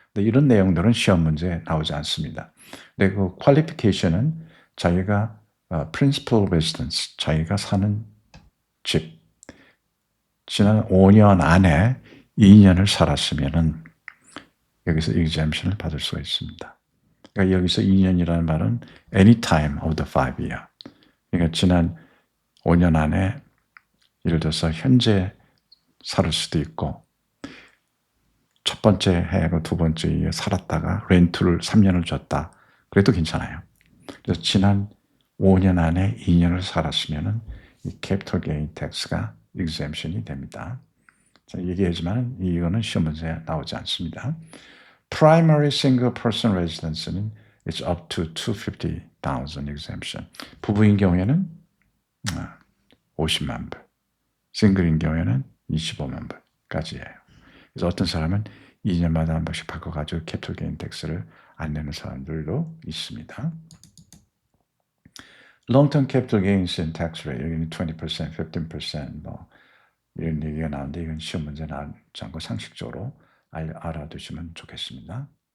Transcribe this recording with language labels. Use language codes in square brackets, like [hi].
[ko] 근데 이런 내용들은 시험 문제에 나오지 않습니다. 근데 그 퀄리피케이션은 자기가 principal residence, 자기가 사는 집, 지난 5년 안에 2년을 살았으면은 여기서 exemption을 받을 수가 있습니다. 그러니까 여기서 2년이라는 말은 [en] any time of the 5 year. [ko] 그러니까 지난 5년 안에 예를 들어서 현재 살 수도 있고 첫 번째 해하고 두 번째 해에 살았다가 렌트를 3년을 줬다. 그래도 괜찮아요. 그래서 지난 5년 안에 2년을 살았으면은 이 캐피털 게인 텍스가 exemption이 됩니다. 자, 얘기하지만 이거는 시험 문제에 나오지 않습니다. [en] Primary single person residence는 it's up to 250,000 exemption. [ko] 부부인 경우에는 50만 불, 싱글인 경우에는 25만 불까지예요. 그래서 어떤 사람은 2년마다 한 번씩 바꿔가지고 캐피털 게인 텍스를 안 내는 사람들도 있습니다. [en] Long-term capital gains in tax rate, [ko] 여기는 20%, 15%, 뭐 이런 얘기가 나오는데 이건 시험 문제 나오지 않고 상식적으로 알아두시면 좋겠습니다.